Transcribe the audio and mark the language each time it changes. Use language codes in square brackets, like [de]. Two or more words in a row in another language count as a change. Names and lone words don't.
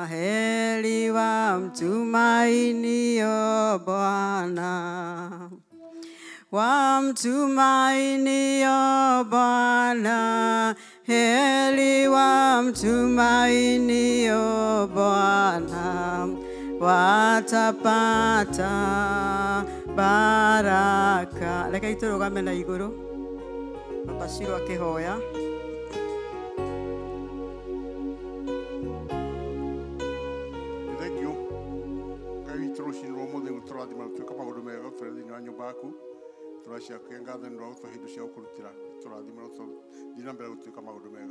[sw] Heri wamtumainio Bwana, wamtumainio Bwana, heri wamtumainio Bwana, watapata baraka. [ki] Reke iturugame na iguru. Papa Shiro akihoya. [en] Thank you. [ki] Ngai turucinirwo mũthĩ gũtũrathima gũtuĩka maũndũ mega tũrĩ thĩinĩ wa nyũmba yaku. Tũraciakia ngatho nĩ ũndũ wa gũtũhe indo cia gũkũrutĩra. Tũrathima tũthiĩ na mbere gũtuĩka maũndũ mega.